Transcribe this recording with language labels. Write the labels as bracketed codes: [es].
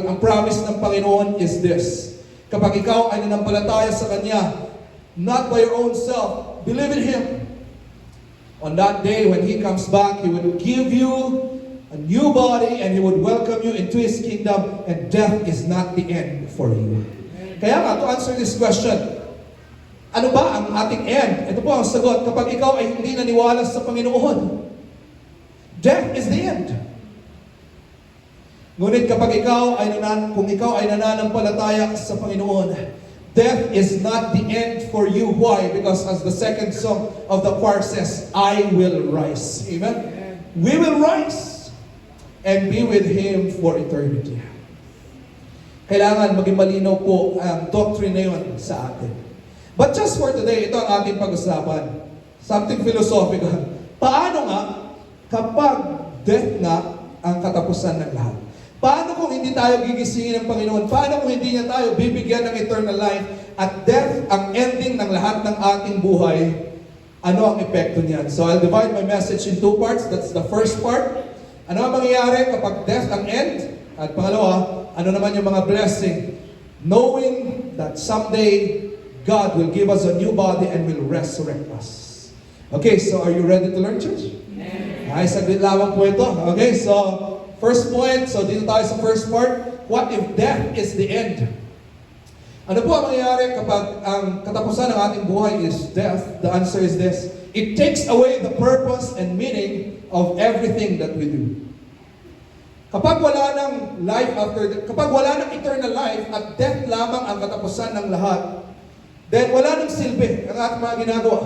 [tl] At ang promise ng Panginoon is this: kapag ikaw ay nanampalataya sa Kanya, [en] not by your own self, believe in Him. On that day when He comes back, He will give you a new body and He would welcome you into His kingdom, and death is not the end for you. [tl] Kaya nga, [en] to answer this question, [tl] ano ba ang ating end? Ito po ang sagot. Kapag ikaw ay hindi naniwala sa Panginoon, [en] death is the end. [tl] Ngunit kapag kung ikaw ay nananampalataya sa Panginoon, [en] death is not the end for you. Why? Because as the second song of the choir says, I will rise. Amen? We will rise and be with Him for eternity. [tl] Kailangan maging malinaw po ang doctrine na yun sa atin. [en] But just for today, [tl] ito ang ating pag-usapan. [en] Something philosophical. [tl] Paano nga kapag death na ang katapusan ng lahat? Paano kung hindi tayo gigisingin ng Panginoon? Paano kung hindi niya tayo bibigyan ng eternal life at death ang ending ng lahat ng ating buhay? Ano ang epekto niyan? [en] So I'll divide my message in two parts. That's the first part. [tl] Ano ang mangyayari kapag death ang end? At pangalawa, ano naman yung mga blessing? [en] Knowing that someday God will give us a new body and will resurrect us. Okay, so are you ready to learn, church? [tl] Ay, saglit lamang po ito. Okay, [en] so first point, [tl] so dito tayo sa first part. [en] What if death is the end? Ano po ang mangyayari kapag ang katapusan ng ating buhay is death? The answer is this. It takes away the purpose and meaning of everything that we do. [tl] Kapag wala ng life kapag wala ng eternal life at death lamang ang katapusan ng lahat, then wala ng silbi ang ating mga ginagawa.